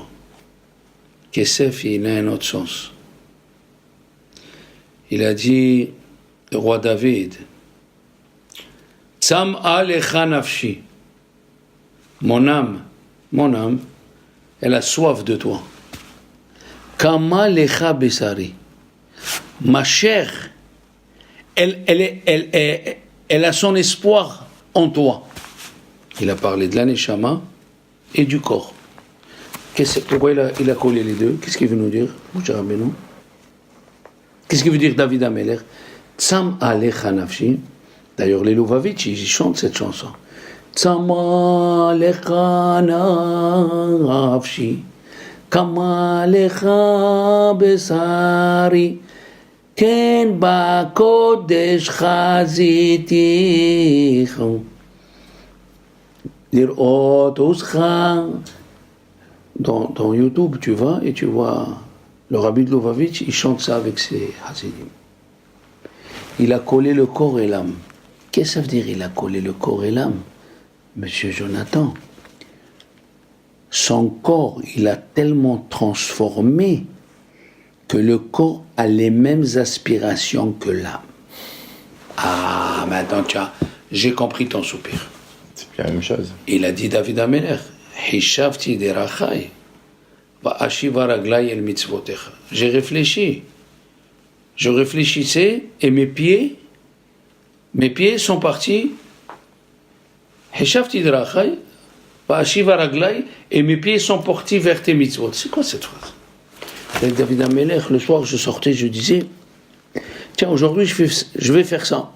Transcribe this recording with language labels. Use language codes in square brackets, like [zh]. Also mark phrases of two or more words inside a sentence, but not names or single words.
[fr] Kesef, il a un autre sens. Il a dit, le roi David, [he] צמאה לך נפשי. [fr] Mon âme, elle a soif de toi. [he] כמה לך בשרי. [fr] Ma chair, elle a son espoir en toi. Il a parlé de l'aneshama et du corps. Pourquoi il a collé les deux? Qu'est-ce qu'il veut nous dire? Qu'est-ce qu'il veut dire David Ameler? [he] צמאה לך נפשי. [fr] D'ailleurs, les Louvavitch, ils chantent cette chanson. [he] צמאה לך נפשי, כמה לך בשרי, כן בקודש חזיתי, לראות עוזך. [fr] Dans YouTube, tu vas et tu vois le rabbi de Louvavitch, il chante ça avec ses hasidim. Il a collé le corps et l'âme. Qu'est-ce que ça veut dire, il a collé le corps et l'âme? Monsieur Jonathan, son corps, il a tellement transformé que le corps a les mêmes aspirations que l'âme. Ah, maintenant, j'ai compris ton soupir. C'est plus la même chose. Il a dit David Ameler, [he] חישבתי דרכי, ואשיבה רגלי אל מצוותיך. [fr] J'ai réfléchi. Je réfléchissais et mes pieds sont partis. [he] חישבתי דרכי, ואשיבה רגלי, [fr] et mes pieds sont partis vers tes mitzvot. C'est quoi cette phrase? Avec David Ameler, le soir, je sortais, je disais, tiens, aujourd'hui, je vais faire ça.